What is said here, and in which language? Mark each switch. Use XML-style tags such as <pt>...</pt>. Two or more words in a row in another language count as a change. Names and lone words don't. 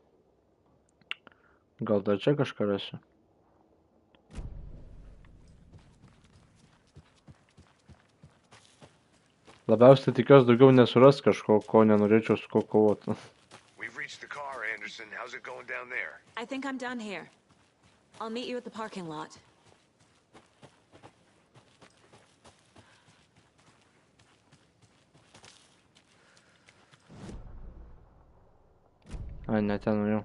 <lt>Gal dar čia kažką rasiu. Labiausiai tikiuosi daugiau nesuras kažko, ko nenorėčiau su ko kovoti.</lt> <en>We've reached the car, Anderson. How's it going down there? I think I'm done here. I'll meet you at the parking lot.</en> <lt>Ai, ne ten nuėjau.</lt>